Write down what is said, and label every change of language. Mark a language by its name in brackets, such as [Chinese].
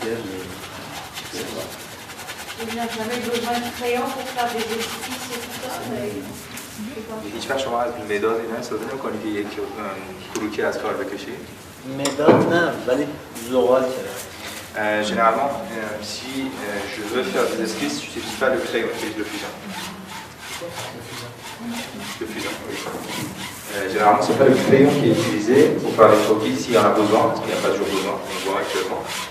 [French] J'avais besoin de crayon pour faire des esquisses et tout ça. [Persian] هیچ وقت شما از مداد اینا استفاده نمی‌کنی که یک کروکی از کار بکشی؟ مداد نه ولی زغال چرا؟ [French] Généralement, si je veux faire des esquisses, je n'utilise pas le crayon, j'utilise le fusain. Le fusain, oui. Généralement, ce n'est pas le crayon qui est utilisé pour faire les croquis s'il y en a besoin, parce qu'il n'y a pas toujours besoin, on le voit actuellement.